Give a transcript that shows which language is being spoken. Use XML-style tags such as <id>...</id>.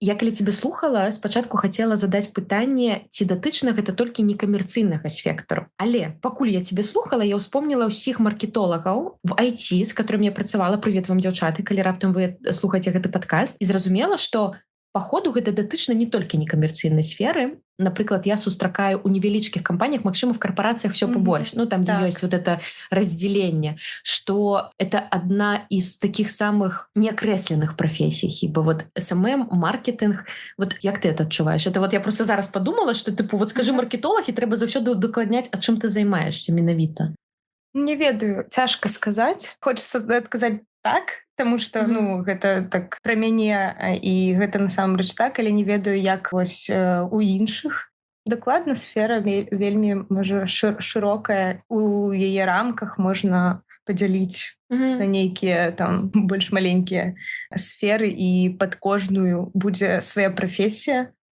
<be>Я калі цябе слухала, спачатку хацела задаць пытанне, ці датычна гэта толькі некамерцыйнага спектру. Але пакуль я цябе слухала, я ўспомніла ўсіх маркетолагаў в IT,</be> <ru>з которым</ru> <be>я працавала, прывет вам, дзяўчаты, калі раптам вы слухаеце гэты падкаст, і зразумела, што паходу гэта датычна не толькі некамерцыйнай сферы. Напрыклад, я сустракаю ў невялічкіх кампаніях, магчыма,</be> <ru>в карпорациях все побольше, ну, там, где есть вот это разделение, что это одна из таких самых неокресленных профессий, хіба вот SMM, маркетинг, вот як ты это адчуваеш? Это вот я просто зараз подумала, что, типу, вот скажи маркетолог,</ru> <be>і трэба заўсёды удакладняць, а чым ты займаешься менавіта? Не ведаю, цяжка сказаць. Хочется адказаць так, таму што, ну, гэта так пра мяне, і гэта насамрэч так, але не ведаю, як вось у іншых. Дакладна, сфера вельмі, можа, шырокая. У яе рамках можна падзяліць на нейкія там больш маленькія сферы, і пад кожную будзе свая прафесія.</be>